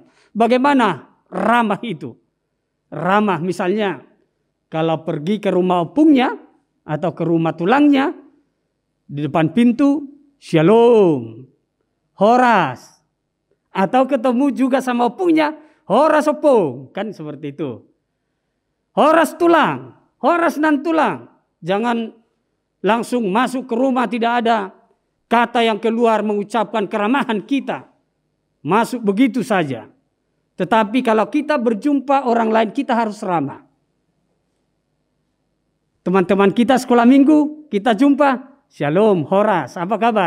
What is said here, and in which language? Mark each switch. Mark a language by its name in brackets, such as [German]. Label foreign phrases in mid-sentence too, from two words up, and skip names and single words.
[Indonesian] Bagaimana ramah itu? Ramah misalnya, kalau pergi ke rumah opungnya atau ke rumah tulangnya, di depan pintu, shalom, horas. Atau ketemu juga sama opungnya, [Batak Toba] horas opung. [Indonesian] Kan seperti itu. [Batak Toba] Horas tulang, horas nan tulang. [Indonesian] Jangan langsung masuk ke rumah tidak ada kata yang keluar mengucapkan keramahan kita. masuk begitu saja. Tetapi kalau kita berjumpa orang lain, kita harus ramah. Teman-teman kita sekolah minggu, kita jumpa, Shalom, Horas, apa kabar?